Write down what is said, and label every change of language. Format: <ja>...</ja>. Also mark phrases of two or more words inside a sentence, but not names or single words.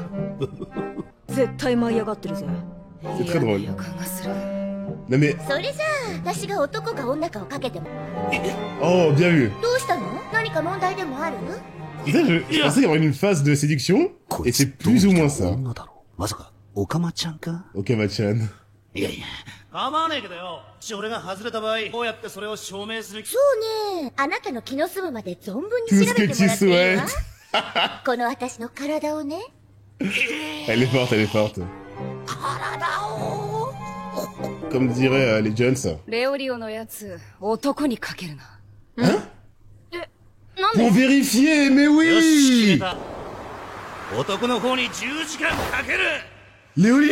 <fr>C'est très drôle. Non mais... Oh, bien vu. Je pensais y avoir une phase de séduction, et c'est plus ou moins ça.</fr> <ja>Okama-chan. 構わねえけどよ。俺が外れた場合、こうやってそれを証明する。そうね。あなたの気の済むまで存分に調べてもらっていいわ。この私の体をね。</ja> <fr>Elle est forte, elle est forte. Comme diraient les Jones. Hein? Pour vérifier, mais oui! Léolio?</fr>